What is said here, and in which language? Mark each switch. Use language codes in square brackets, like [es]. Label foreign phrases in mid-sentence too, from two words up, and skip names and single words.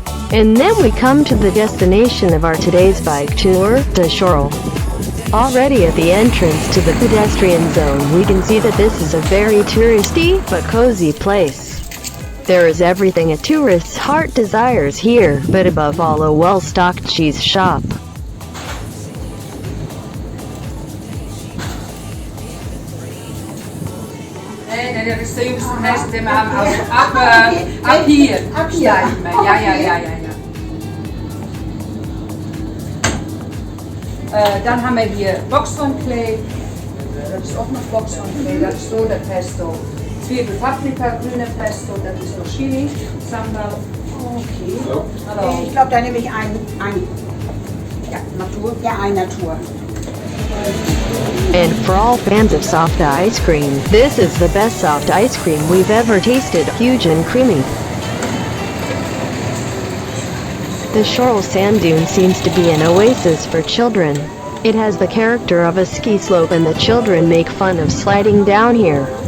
[en] And then we come to the destination of our today's bike tour, the Schoorl. Already at the entrance to the pedestrian zone, we can see that this is a very touristy but cozy place. There is everything a tourist's heart desires here, but above all a well-stocked cheese shop. [nl] Nee, dat is de jongste meisje in mijn auto. [de] Ab hier. Absteigen. Ja. Dan haben wir hier Boxhornklee. Das ist auch noch Boxhornklee. Das ist so der Pesto. Zwiebel, Paprika, grüne Pesto. Das ist so Chili, Sambal. Okay. Hallo. Ich glaube, da nehme ich ein. Ja, Natur? Ja, ein Natur. [en] And for all fans of soft ice cream, this is the best soft ice cream we've ever tasted, huge and creamy. The Schoorl sand dune seems to be an oasis for children. It has the character of a ski slope and the children make fun of sliding down here.